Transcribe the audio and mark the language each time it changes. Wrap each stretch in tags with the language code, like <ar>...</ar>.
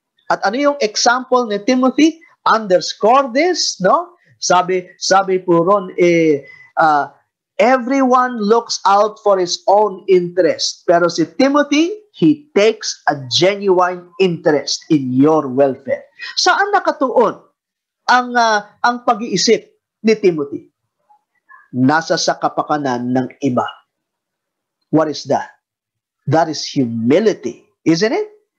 <tl>At ano yung example ni Timothy?</tl> <en>Underscore this, no?</en> <tl>Sabi po ron,</tl> <en>everyone looks out for his own interest. Pero si Timothy, he takes a genuine interest in your welfare.</en> <tl>Saan nakatuon ang pag-iisip ni Timothy? Nasa sa kapakanan ng iba.</tl> <en>What is that? That is humility, isn't it?</en>